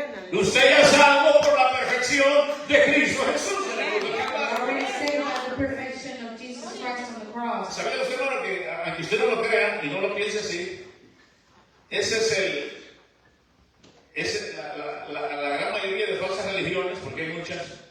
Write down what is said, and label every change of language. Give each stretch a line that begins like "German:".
Spanish: Usted ya es salvo por la perfección de Cristo Jesús.
English: Already saved by the perfection of Jesus Christ on the cross.
Spanish: ¿Sabía usted, hermano, que aunque usted no lo crea y no lo piense así, esa es la gran mayoría de falsas religiones, porque hay muchas,